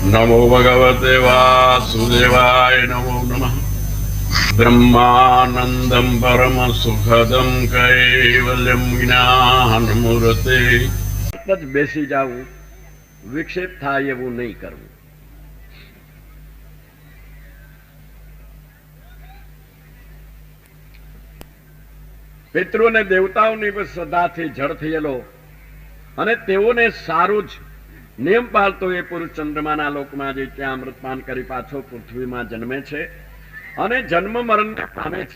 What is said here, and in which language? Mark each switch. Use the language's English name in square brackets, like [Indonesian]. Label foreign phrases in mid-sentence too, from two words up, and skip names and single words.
[Sanskrit] नमो भगवते वासुदेवाय नमो नमः। ब्रह्मानंदं परम सुखदं कैवल्यं ज्ञानमूर्ते। [Gujarati] બેસી જાવું, વિક્ષેપ થાય એવું નહીં કરવું. પિતૃને દેવતાઓની પર શ્રદ્ધાથી જળ થયેલો અને તેઓને સારું જ નિયમ પાળતો એ પુરુષ ચંદ્રમાના લોકમાં જે ત્યાં અમૃતપાન કરી પાછો પૃથ્વીમાં જન્મે છે અને જન્મ મરણ પામે છે.